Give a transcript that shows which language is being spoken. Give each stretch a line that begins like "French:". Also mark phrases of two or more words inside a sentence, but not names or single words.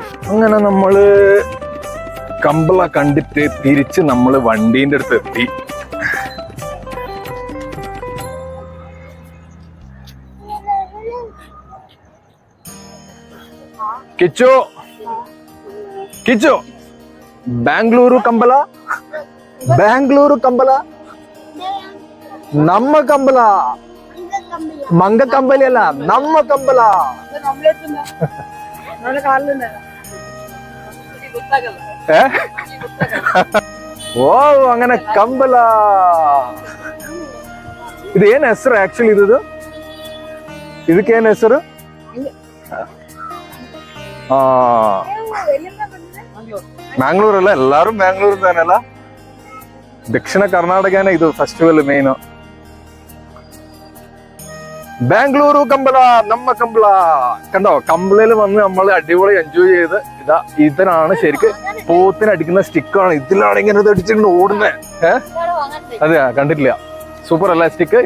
Malayalam: അങ്ങനെ നമ്മള് കമ്പള കണ്ടിട്ട് തിരിച്ച് നമ്മള് വണ്ടീന്റെ അടുത്ത് എത്തി.
Kannada: കിച്ചു കിച്ചു ബാംഗ്ലൂരു ಕಂಬಳ ബാംഗ്ലൂരു ಕಂಬಳ ನಮ್ಮ ಕಂಬಳ ಮಂಗ ಕಂಬಳಿ ಅಲ್ಲ ನಮ್ಮ ಕಂಬಳ.
Malayalam: ಓ അങ്ങനെ ಕಂಬಳ.
Kannada: ಇದು ಏನ್ ಹೆಸರು ಆಕ್ಚುಲಿ? ಇದಕ್ಕೇನ್ ಹೆಸರು? ಮ್ಯಾಂಗ್ಳೂರ್ ಅಲ್ಲ, ಎಲ್ಲಾರು ಮ್ಯಾಂಗ್ಳೂರ್ ತಾನಲ್ಲ. ದಕ್ಷಿಣ ಕರ್ನಾಟಕನೇ ಇದು
English: festival main.
Malayalam: ബാംഗ്ലൂരു കമ്പള നമ്മ കമ്പള. കണ്ടോ, കമ്പളയിൽ വന്ന് നമ്മൾ അടിപൊളി എൻജോയ് ചെയ്ത്. ഇതിനാണ് ശരിക്ക് പോത്തിന് അടിക്കുന്ന സ്റ്റിക്കാണ്. ഇതിലാണ് ഇങ്ങനെ അടിച്ചിട്ട് ഓടുന്നേ. അതെയാ, കണ്ടിട്ടില്ല. സൂപ്പർ അല്ല സ്റ്റിക്ക്?